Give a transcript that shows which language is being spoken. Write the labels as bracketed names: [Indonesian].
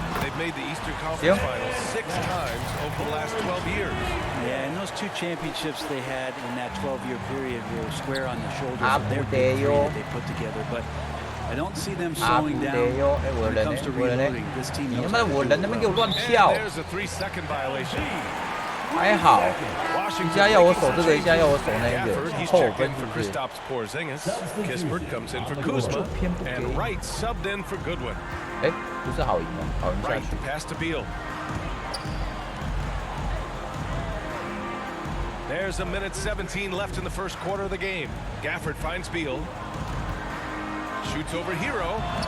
[English] They've made the Eastern Conference Finals 6 times over the last 12 years. Yeah, and those 2 championships they had in that 12-year period were square on the shoulders of their big 3 that they put together. But I don't see them slowing down when it comes to reloading. This team knows how to do it well. And there's a 3-second violation. [Chinese] 还好，一下要我守这个，一下要我守那一个，扣我分是不是？ [English] Kispert comes in for Kuzma, and Wright subbed in for Goodwin. [Chinese] 哎，不是好赢吗？好赢下 [English] Wright [Chinese] 去。 [English] pass to Beal. There's a minute 17 left in the first quarter of the game. Gafford finds Beal. Shoots over Hero.